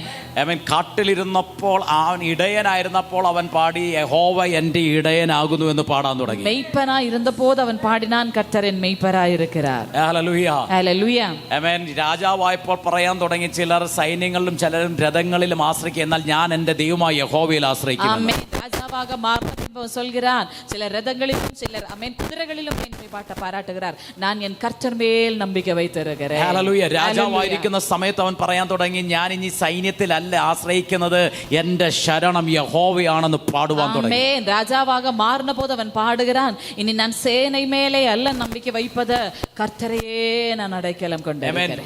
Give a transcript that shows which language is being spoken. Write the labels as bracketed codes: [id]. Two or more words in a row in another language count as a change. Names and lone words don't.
[ml] അവൻ കാട്ടിലിരുന്നപ്പോൾ, അവൻ ഇടയനായിരുന്നപ്പോൾ അവൻ പാടി, യഹോവ എന്റെ ഇടയനാകുന്നു എന്ന് പാടാൻ തുടങ്ങി. [ta] மெய்ப்பனாயி இருன்னப்போள் அவன் பாடினான், கர்த்தர் என் മെയ്പ്പനായിരിക്கிறார். [ml] ഹല്ലേലൂയ. ഹല്ലേലൂയ. ആമേൻ. രാജാവായപ്പോൾ പറയാൻ തുടങ്ങി, ചിലർ സൈന്യങ്ങളിലും ചിലരും രഥങ്ങളിലും ആശ്രയിക്കും, എന്നാൽ ഞാൻ എന്റെ ദൈവമായ യഹോവയിൽ ആശ്രയിക്കുന്നു. [ta] ராஜாவாக மாறின பின்பு சொல்கிறான், சிலர் ரதங்களிலும் சிலர் குதிரைகளிலும் பாட்ட பாராட்டுகிறார், நான் என் கர்த்தர் மேல் நம்பிக்கை வைத்திருக்கிறேன். [ml] ഹല്ലേലൂയ. രാജാവായിരിക്കുന്ന സമയത്ത് അവൻ പറയാൻ തുടങ്ങി, ഞാൻ ഇനി സൈന്യത്തിലല്ല ആശ്രയിക്കുന്നത്, എന്റെ ശരണം യഹോവയാണെന്ന് പാടുവാൻ തുടങ്ങി. [ta] ராஜாவாக மாறின போது அவன் പാടുகிறான், இனி ஞான் சேன மேலே அல்ல நம்பிக்க வய்பது, கர்த்தரயெ ஞான் அடைக்கலம் കൊണ്ടുവരുகிறேன்.